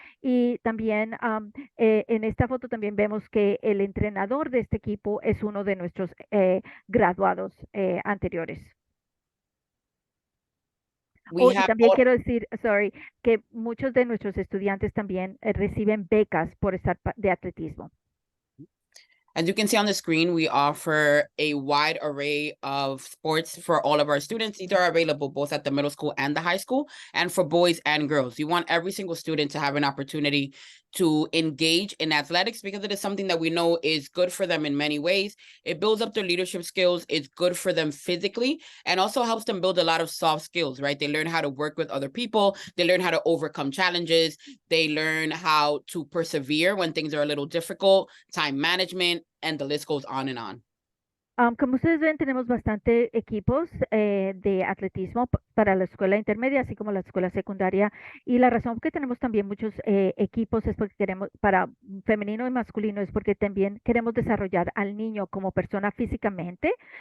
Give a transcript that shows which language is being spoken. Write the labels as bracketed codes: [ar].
[es] Y también en esta foto también vemos que el entrenador de este equipo es uno de nuestros graduados anteriores. Y también quiero decir, que muchos de nuestros estudiantes también reciben becas por estar de atletismo. [en] As you can see on the screen, we offer a wide array of sports for all of our students. These are available both at the middle school and the high school, and for boys and girls. You want every single student to have an opportunity to engage in athletics because it is something that we know is good for them in many ways. It builds up their leadership skills. It's good for them physically and also helps them build a lot of soft skills, right? They learn how to work with other people. They learn how to overcome challenges. They learn how to persevere when things are a little difficult, time management, and the list goes on and on. [es] Como ustedes ven, tenemos bastante equipos de atletismo para la escuela intermedia, así como la escuela secundaria. Y la razón que tenemos también muchos equipos es porque queremos, para femenino y masculino, es porque también queremos desarrollar al niño como persona físicamente.